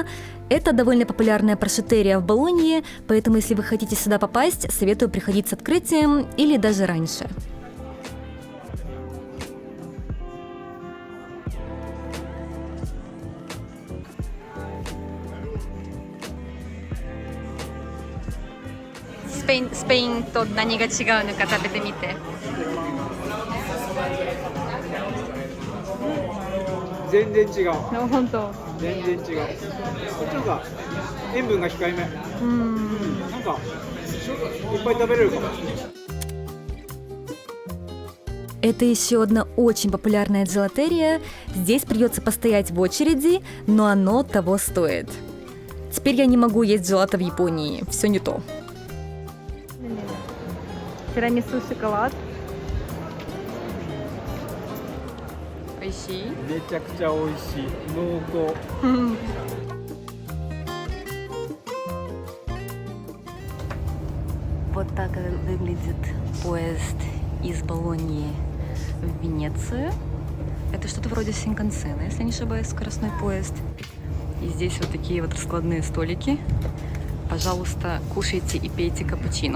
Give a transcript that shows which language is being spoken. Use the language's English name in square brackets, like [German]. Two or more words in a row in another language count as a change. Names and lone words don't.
[Russian] Это довольно популярная прошуттерия в Болонье, поэтому если вы хотите сюда попасть, советую приходить с открытием или даже раньше. [Japanese] Спейн と何が違うのか食べてみて。全然違う。本当。全然違う。こっちの方が塩分が控えめ。なんかいっぱい食べれるかも。 [Russian] Это еще одна очень популярная джелатерия. Здесь придется постоять в очереди, но оно того стоит. Теперь я не могу есть джелато в Японии. Все не то. Тирамису шоколад. [Japanese] 美味しい？めちゃくちゃ美味しい。濃厚。 [Russian] Вот так выглядит поезд из Болоньи в Венецию. Это что-то вроде Синкансена, если не ошибаюсь, скоростной поезд. И здесь вот такие вот раскладные столики. Пожалуйста, кушайте и пейте капучино.